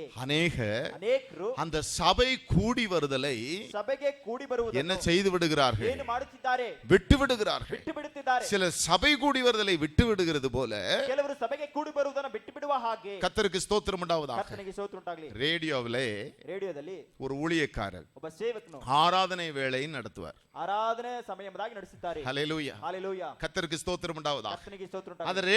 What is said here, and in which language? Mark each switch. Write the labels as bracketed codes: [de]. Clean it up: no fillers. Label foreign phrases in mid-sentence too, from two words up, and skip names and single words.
[ta] அநேகರು அந்த சபை கூடி வருதலை [kn] ಸಭೆಗೆ ಕೂಡಿ ಬರುವುದನ್ನು [ta] என்ன செய்து விடுகிறார்கள்? [kn] ಏನು ಮಾಡುತ್ತಿದ್ದಾರೆ? [ta] விட்டு விடுகிறார்கள். [kn] ಬಿಟ್ಟು ಬಿಡುತ್ತಿದ್ದಾರೆ. [ta] சில சபை கூடி வருதலை விட்டு விடுகிறது போல [kn] ಕೆಲವರು ಸಭೆಗೆ ಕೂಡಿ ಬರುವುದನ್ನು ಬಿಟ್ಟು ಬಿಡುವ ಹಾಗೆ. [ta] கர்த்தருக்கு ஸ்தோத்திரம் உண்டாவதாக. [kn] ಕರ್ತನಿಗೆ ಸ್ತೋತ್ರ ಉಂಟಾಗಲಿ. [ta] ரேடியோவிலே [kn] ರೇಡಿಯೋದಲ್ಲಿ [ta] ஒரு ஊழியக்காரர் [kn] ಒಬ್ಬ ಸೇವಕನು [ta] ஆராதனை வேளை நடத்துவார். [kn] ಆರಾಧನೆ ಸಮಯದಲ್ಲಿ ನಡೆಸುತ್ತಾರೆ. [ta] ஹல்லேலூயா. [kn] ಹಲ್ಲೆಲೂಯಾ. [ta] கர்த்தருக்கு ஸ்தோத்திரம் உண்டாவதாக. [kn] ಕರ್ತನಿಗೆ ಸ್ತೋತ್ರ [ta] அந்த [kn] ಉಂಟಾಗಲಿ.